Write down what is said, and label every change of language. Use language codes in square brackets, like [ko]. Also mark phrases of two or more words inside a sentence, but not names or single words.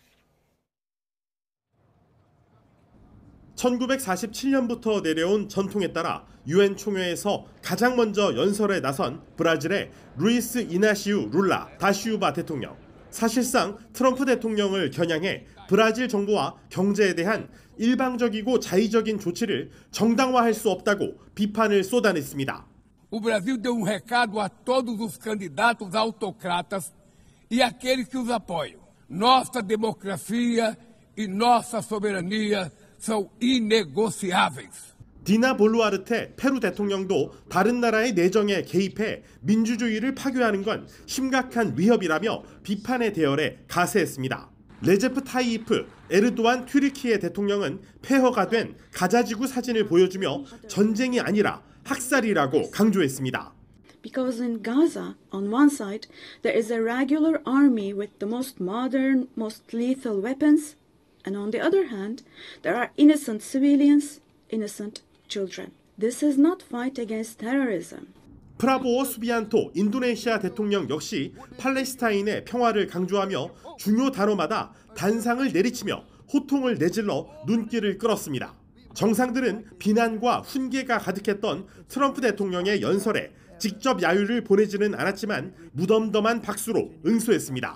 [ko] 1947년부터 내려온 전통에 따라 유엔 총회에서 가장 먼저 연설에 나선 브라질의 루이스 이나시우 룰라 다시우바 대통령. 사실상 트럼프 대통령을 겨냥해 브라질 정부와 경제에 대한 일방적이고 자의적인 조치를 정당화할 수 없다고 비판을 쏟아냈습니다. [pt] O Brasil deu recado a todos os candidatos autocratas e aqueles que os apoiam. Nossa democracia e nossa soberania são inegociáveis. [ko] 디나 볼루아르테 페루 대통령도 다른 나라의 내정에 개입해 민주주의를 파괴하는 건 심각한 위협이라며 비판의 대열에 가세했습니다. 레제프 타이이프 에르도안 튀르키예 대통령은 폐허가 된 가자지구 사진을 보여주며 전쟁이 아니라 학살이라고 강조했습니다. [en] Because in Gaza, on one side, there is a regular army with the most modern, most lethal weapons, and on the other hand, there are innocent civilians, innocent children. This is not fight against terrorism. [ko] 프라보오 수비안토 인도네시아 대통령 역시 팔레스타인의 평화를 강조하며 중요 단어마다 단상을 내리치며 호통을 내질러 눈길을 끌었습니다. 정상들은 비난과 훈계가 가득했던 트럼프 대통령의 연설에 직접 야유를 보내지는 않았지만 무덤덤한 박수로 응수했습니다.